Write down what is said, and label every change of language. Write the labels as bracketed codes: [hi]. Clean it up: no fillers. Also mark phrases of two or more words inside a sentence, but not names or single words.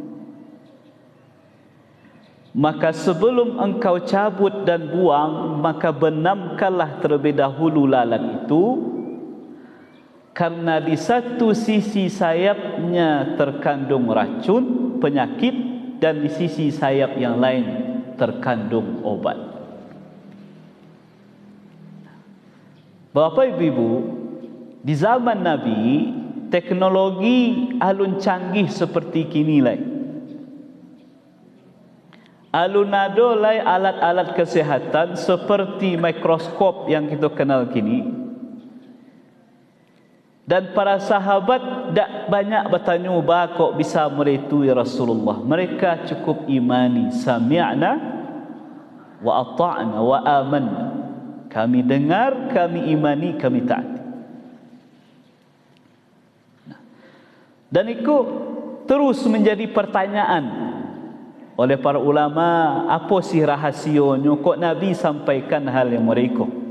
[id] maka sebelum engkau cabut dan buang, maka benamkanlah terlebih dahulu lalat itu, karena di satu sisi sayapnya terkandung racun penyakit, dan di sisi sayap yang lain terkandung obat. Bapak Ibu, di zaman Nabi teknologi alun canggih seperti kini lai. [min] Alun ado lai [id] alat-alat kesehatan seperti mikroskop yang kita kenal kini. Dan para sahabat tak banyak bertanya kok bisa meretui Rasulullah. Mereka cukup imani, [ar] سمعنا وأطعنا وآمنا. [id] Kami dengar, kami imani, kami taati. Dan itu terus menjadi pertanyaan oleh para ulama, apa sih rahasianya kok Nabi sampaikan hal yang mereka.